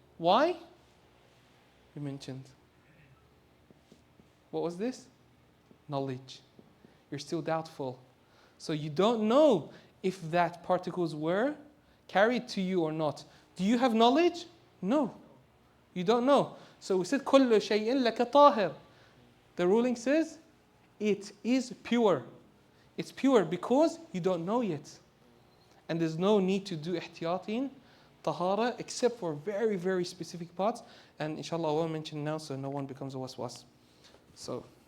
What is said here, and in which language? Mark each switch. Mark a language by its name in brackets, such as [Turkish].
[English] Why? You mentioned. What was this? Knowledge. You're still doubtful. So you don't know if that particles were carried to you or not. Do you have knowledge? No. You don't know. So we said [Arabic] كُلُّ شَيْءٍ لَكَ طَاهِرٍ. [English] The ruling says it is pure. It's pure because you don't know yet. And there's no need to do ihtiyat in tahara except for very, very specific parts. And inshallah I won't mention now so no one becomes a waswas. So